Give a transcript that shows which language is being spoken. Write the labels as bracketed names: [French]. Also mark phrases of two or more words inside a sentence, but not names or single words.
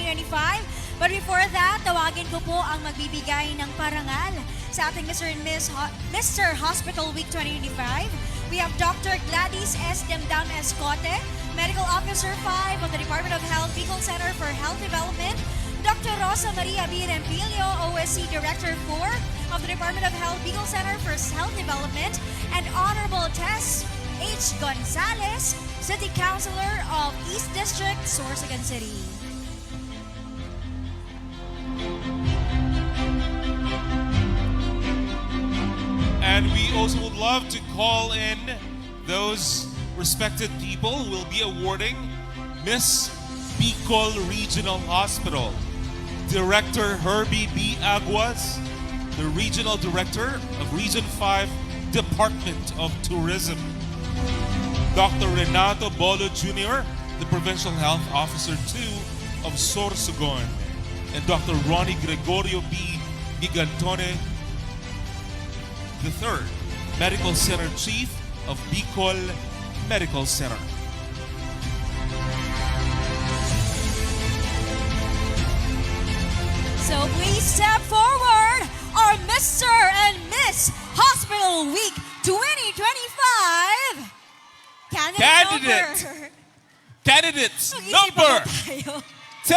[English] But before that, [Filipino] tawagin ko po ang magbibigay ng parangal sa ating Mr. [English] Hospital Week 2025. We have Dr. Gladys S. Demdam Escote, Medical Officer 5 of the Department of Health Bicol Center for Health Development, Dr. Rosa Maria B. Rempilio, OSC Director 4 of the Department of Health Bicol Center for Health Development, and Honorable Tess H. Gonzalez, City Councilor of East District, Sorsogon City. And we also would love to call in those respected people who will be awarding Miss Bicol Regional Hospital. Director Herbie B. Aguas, the Regional Director of Region 5 Department of Tourism. Dr. Renato Bolo Jr., the Provincial Health Officer 2 of Sorsogon. And Dr. Ronnie Gregorio B. Gigantone III, Medical Center Chief of Bicol Medical Center. So please step forward, our Mr. and Miss Hospital Week 2025 Candidates number 10.